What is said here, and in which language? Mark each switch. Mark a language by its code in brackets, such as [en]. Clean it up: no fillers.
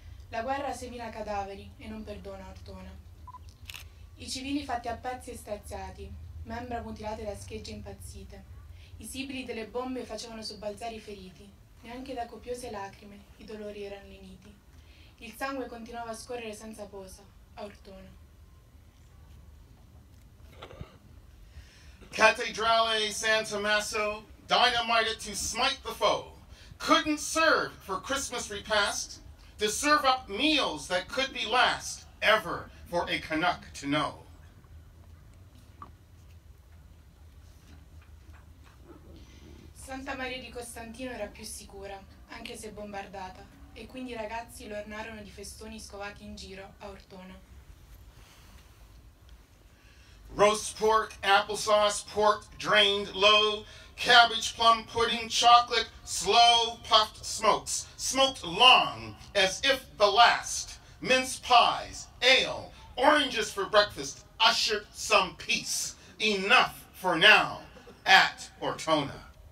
[it] La guerra semina cadaveri e non perdona Ortona. I civili fatti a pezzi e straziati, membra mutilate da schegge impazzite. I sibili delle bombe facevano sobbalzare i feriti, neanche da copiose lacrime i dolori erano leniti. Il sangue continuava a scorrere senza posa a Ortona. [en] Cattedrale San Tommaso, dynamited to smite the foe, couldn't serve for Christmas repast, to serve up meals that could be last ever for a Canuck to know. [it] Santa Maria di Costantino era più sicura, anche se bombardata, e quindi i ragazzi lo ornarono di festoni scovati in giro a Ortona. [en] Roast pork, applesauce, pork drained low, cabbage, plum pudding, chocolate, slow puffed smokes, smoked long as if the last, mince pies, ale, oranges for breakfast, ushered some peace, enough for now at Ortona.